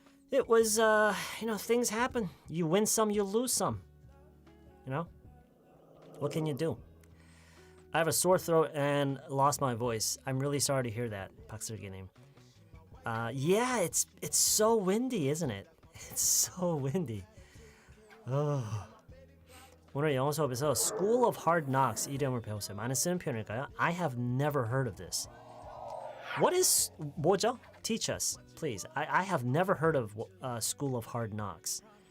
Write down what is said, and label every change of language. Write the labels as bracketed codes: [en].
[en] It was, things happen. You win some, you lose some. What can you do? I have a sore throat and lost my voice. I'm really sorry to hear that, 박슬기님. Yeah, it's so windy, isn't it? It's so windy. [ko] 오늘 영어 수업에서 School of Hard Knocks 이름을 배웠어요. 많이 쓰는 표현일까요? [en] I have never heard of this. What is [ko] 뭐죠? [en] Teach us, please. I have never heard of School of Hard Knocks.